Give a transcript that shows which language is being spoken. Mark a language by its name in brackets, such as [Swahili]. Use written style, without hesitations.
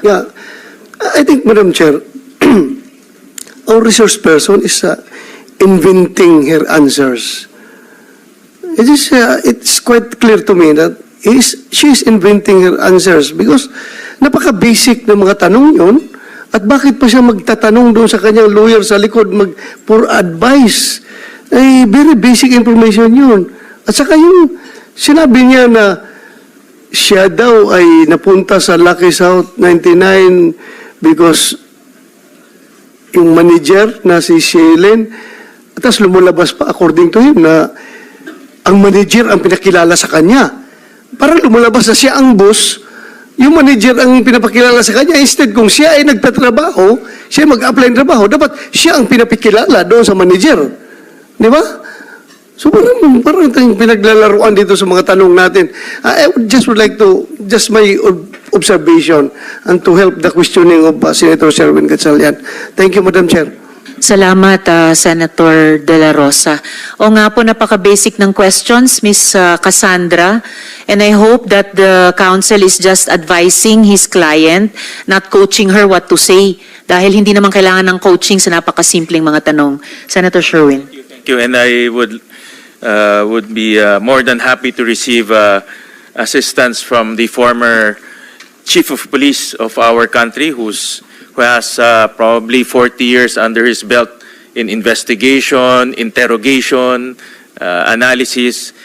[English] Yeah, I think, Madam Chair, our resource person is inventing her answers. It's quite clear to me that she is inventing her answers because [Filipino] napaka-basic ng mga tanong yun. At bakit pa siya magtatanong doon sa kanyang lawyer sa likod for advice? [English] Very basic information [Filipino] yun. At saka yung sinabi niya na siya daw ay napunta sa Lucky South 99 because yung manager na si Shailen, tapos lumulabas pa according to him na ang manager ang pinakilala sa kanya. Para lumalabas na siya ang boss, yung manager ang pinapakilala sa kanya. Instead, kung siya ay nagtatrabaho, siya mag-apply ng trabaho, dapat siya ang pinapakilala doon sa manager. Di ba? So parang tayong pinaglalaruan dito sa mga tanong natin. [English] I would like to, just my observation and to help the questioning of Senator Sherwin Gatchalian. Thank you, Madam Chair. [Filipino] Salamat, Senator De La Rosa. O nga po, napaka-basic ng questions, Ms. Cassandra. [English] And I hope that the counsel is just advising his client, not coaching her what to say. [Filipino] Dahil hindi naman kailangan ng coaching sa napakasimpleng mga tanong. [English] Senator Sherwin. Thank you, and I would be more than happy to receive assistance from the former chief of police of our country, who has probably 40 years under his belt in investigation, interrogation, analysis.